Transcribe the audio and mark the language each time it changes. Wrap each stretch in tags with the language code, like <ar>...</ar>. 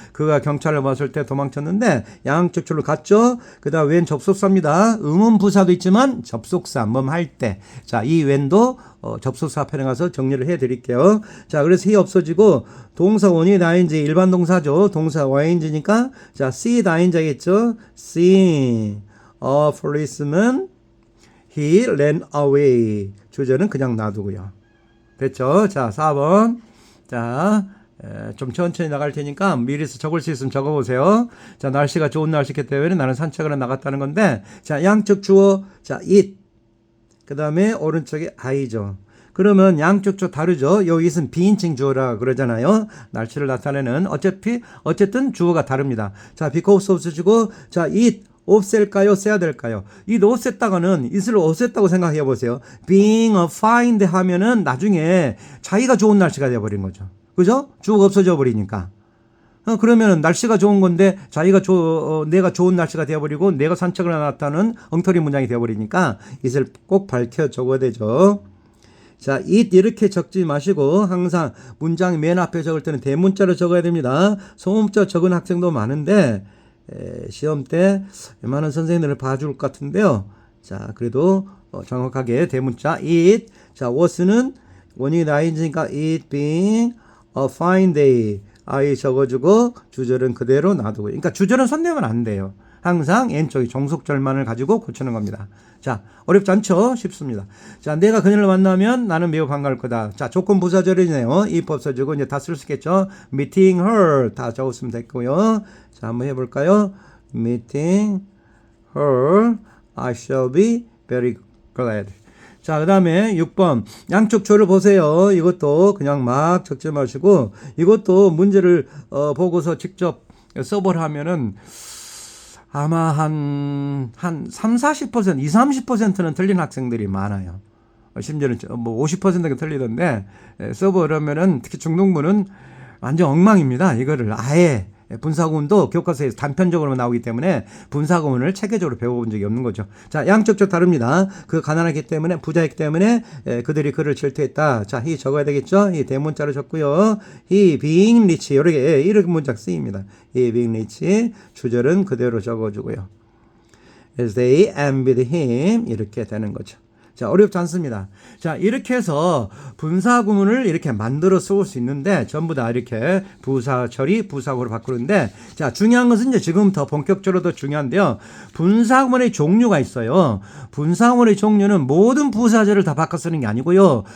<ko>그가 경찰을 봤을 때 도망쳤는데 양쪽 줄을 갔죠. 그 다음 웬 접속사입니다. 의문부사도 있지만 접속사 할 때. 자, 이 웬도 접속사 편에 가서 정리를 해 드릴게요. 자, 그래서 he 없어지고 동사 원이 ing 일반 동사죠. 동사 ing니까 자, see ing겠죠.</ko> <en>seeing a policeman he ran away.</en> <ko>주제는 그냥 놔두고요. 됐죠? 자, 4번. 자, 좀 천천히 나갈 테니까 미리서 적을 수 있으면 적어보세요. 자, 날씨가 좋은 날씨기 때문에 나는 산책을 나갔다는 건데 자, 양쪽 주어 자, it 그 다음에 오른쪽에 I죠. 그러면 양쪽 주 다르죠. 요 it은 비인칭 주어라 그러잖아요. 날씨를 나타내는 어쨌든 주어가 다릅니다. 자, because 없어지고 자, it 없앨까요? 써야 될까요? it 없앴다가는 it을 없앴다고 생각해 보세요.</ko> <en>being fine</en> <ko>하면은 나중에 자기가 좋은 날씨가 되어버린 거죠. 그죠? 주어가 없어져 버리니까. 그러면 날씨가 좋은 건데 내가 좋은 날씨가 되어버리고 내가 산책을 나갔다는 엉터리 문장이 되어버리니까 it을 꼭 밝혀 적어야 되죠. 자, it 이렇게 적지 마시고 항상 문장 맨 앞에 적을 때는 대문자로 적어야 됩니다. 소문자 적은 학생도 많은데 시험 때 웬만한 선생님들을 봐줄 것 같은데요. 자, 그래도 정확하게 대문자 it. 자, was는 원인이 ing니까</ko> <en>it being a fine day.</en> <ko>I 적어주고 주절은 그대로 놔두고. 그러니까 주절은 손대면 안 돼요. 항상 왼쪽이 종속절만을 가지고 고치는 겁니다. 자, 어렵지 않죠? 쉽습니다. 자, 내가 그녀를 만나면 나는 매우 반가울 거다. 자, 조건 부사절이네요. if 없어지고 이제 다 쓸 수 있겠죠?</ko> <en>meeting her</en> <ko>다 적었으면 됐고요. 자, 한번 해볼까요?</ko> <en>meeting her I shall be very glad.</en> <ko>자, 그 다음에 6번. 양쪽 조를 보세요. 이것도 그냥 막 적지 마시고, 이것도 문제를 보고서 직접 써보라 하면은 아마 한 30, 40%, 20, 30%는 틀린 학생들이 많아요. 심지어는 뭐 50%가 틀리던데 서버 그러면은 특히 중등부는 완전 엉망입니다. 이거를 아예 분사구문도 교과서에서 단편적으로 나오기 때문에 분사구문을 체계적으로 배워본 적이 없는 거죠. 자, 양쪽적 다릅니다. 그 가난하기 때문에 부자이기 때문에 그들이 그를 질투했다. 자, 이 적어야 되겠죠? 이 대문자로 적고요. 이</ko> <en>being rich</en> <ko>이렇게 문장 쓰입니다. 이</ko> <en>being rich</en> <ko>주절은 그대로 적어주고요.</ko> <en>As they envied him 이렇게 되는 거죠.</en> <ko>자, 어렵지 않습니다. 자, 이렇게 해서 분사구문을 이렇게 만들어 쓸 수 있는데 전부 다 이렇게 부사 처리, 부사구로 바꾸는데 자, 중요한 것은 이제 지금부터 본격적으로 더 중요한데요. 분사구문의 종류가 있어요. 분사구문의 종류는 모든 부사절을 다 바꿔 쓰는 게 아니고요.</ko>